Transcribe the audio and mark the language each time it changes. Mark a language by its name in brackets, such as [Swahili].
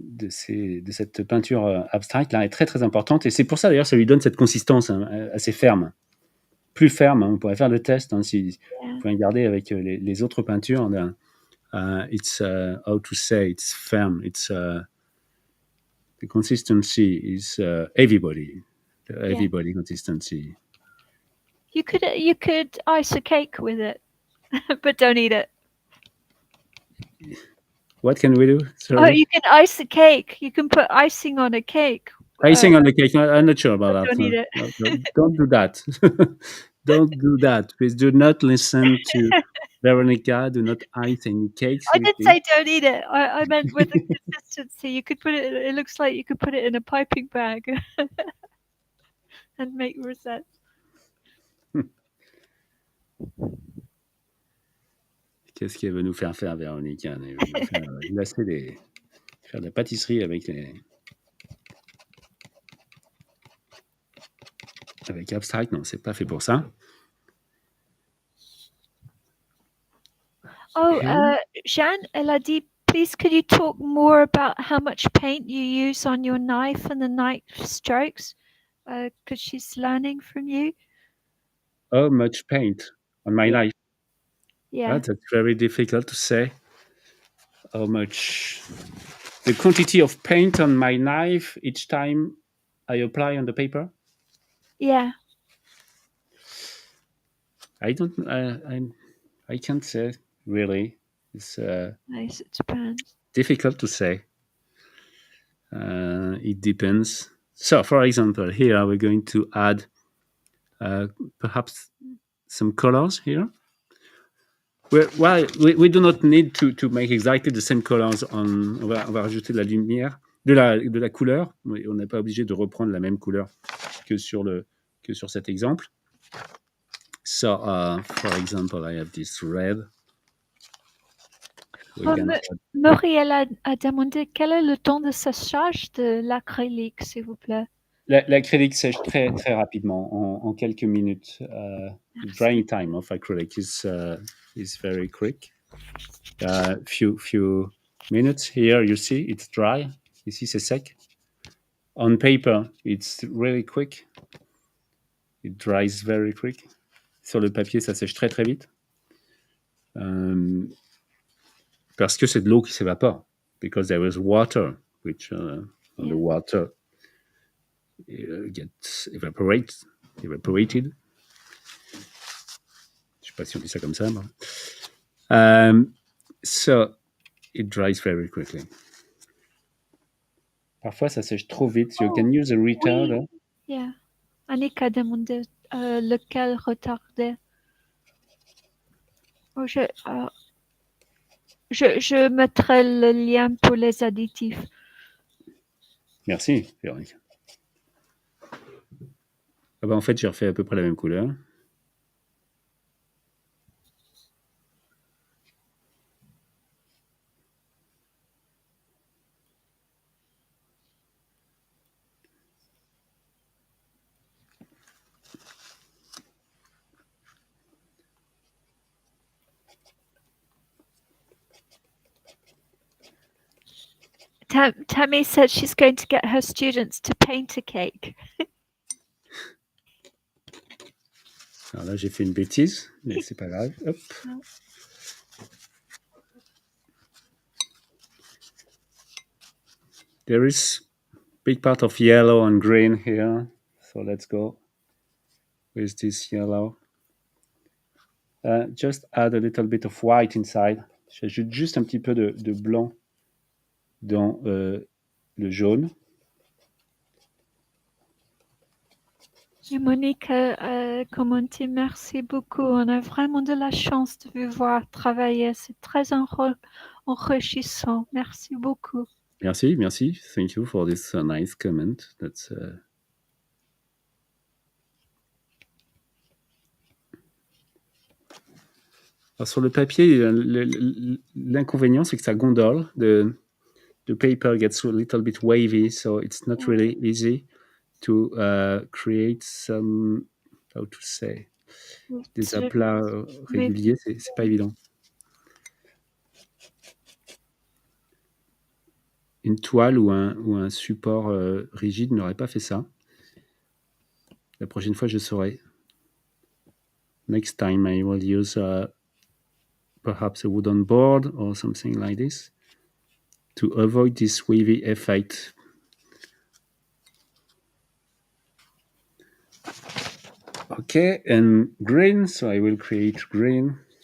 [French] cette peinture abstraite là est très très importante, et c'est pour ça d'ailleurs ça lui donne cette consistance assez ferme, plus ferme. On pourrait faire le test si vous pouvez regarder avec les autres peintures. [English] It's how to say it's firm. It's the consistency is everybody consistency. You could ice a cake with it, but don't eat it. What can we do? Oh, you can ice a cake. You can put icing on a cake. Icing on the cake. No, I'm not sure about that. Don't eat it. No, don't do that. Don't do that. Please do not listen to Veronica. Do not ice any cakes. I didn't say don't eat it. I meant with the consistency. You could put it. It looks like you could put it in a piping bag and make rosettes. [French] Qu'est-ce qu'elle veut nous faire faire, Véronica? Elle veut nous faire glacer faire de la pâtisserie avec abstract. Non, c'est pas fait pour ça. Oh, Jeanne, elle a dit, [English] please could you talk more about how much paint you use on your knife and the knife strokes? Because she's learning from you. How much paint on my knife? Yeah. That's very difficult to say. How much? The quantity of paint on my knife each time I apply on the paper? Yeah. I don't. I can't say really. It's Nice. It depends. difficult to say. It depends. So, for example, here we're going to add perhaps some colors here. We do not need to make exactly the same colors. [French] On va rajouter de la lumière, de la couleur. On n'est pas obligé de reprendre la même couleur que sur cet exemple. [English] So, for example, I have this red. [French] Muriel a demandé quel est le temps de séchage de l'acrylique, s'il vous plaît. L'acrylique sèche très très rapidement, en quelques minutes. [English] The drying time of acrylic is very quick. Few minutes. Here you see it's dry. [French] Ici c'est sec. [English] On paper it's really quick. It dries very quick. [French] Sur le papier ça sèche très très vite. Parce que c'est de l'eau qui s'évapore. [English] Because there is water, which the water gets evaporated. [French] Je sais pas si on dit ça comme ça. [English] So it dries very quickly. [French] Parfois ça sèche trop vite. [English] So you can use a retarder. [French] Oui. Yeah. Annick a demandé lequel retarder. Oh, je mettrai le lien pour les additifs. Merci, Véronique. Ah bah en fait, j'ai refait à peu près la même couleur. [English] Tammy said she's going to get her students to paint a cake. [French] Alors là, j'ai fait une bêtise, mais c'est pas grave. Hop. [English] There is a big part of yellow and green here. So let's go with this yellow. Just add a little bit of white inside. [French] J'ajoute juste un petit peu de blanc dans le jaune. Et Monique a commenté, merci beaucoup. On a vraiment de la chance de vous voir travailler. C'est très enrichissant. Merci beaucoup. Merci. [English] Thank you for this nice comment. [French] That's Alors, sur le papier, l'inconvénient, c'est que ça gondole. [English] The paper gets a little bit wavy, so it's not really easy to create some, how to say, [French] des aplats réguliers. C'est pas évident. une toile ou un support rigide n'aurait pas fait ça. La prochaine fois, je saurai. [English] Next time, I will use perhaps a wooden board or something like this to avoid this wavy effect. Okay, and green, so I will create green.